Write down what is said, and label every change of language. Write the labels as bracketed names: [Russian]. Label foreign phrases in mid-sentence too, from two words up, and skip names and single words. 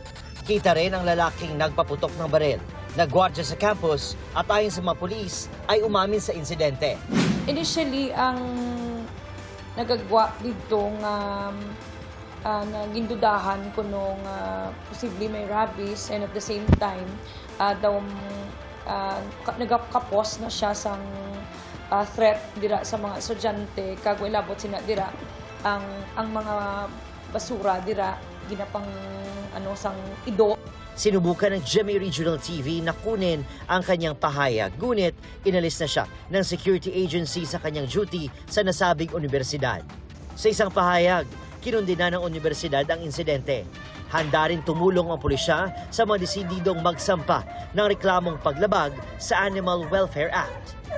[Filipino] Kita rin ang lalaking nagpaputok ng baril. Nagwardya sa campus at ayon sa mga pulis ay umamin sa insidente. [Hiligaynon] Initially, ang nagagwa dito nga nagindudahan ko nung posibleng may rabies and [English] at the same time [Hiligaynon] daw nagakapos na siya sang threat dira sa mga estudyante kag ilabot sina dira ang mga basura dira ginapang sang ido. [Filipino] Sinubukan ng GMA Regional TV na kunin ang kanyang pahayag, ngunit inalis na siya ng security agency sa kanyang duty sa nasabing universidad. Sa isang pahayag, kinundina ng universidad ang insidente. Handa rin tumulong ang pulisya sa mga desididong magsampa ng reklamong paglabag sa Animal Welfare Act.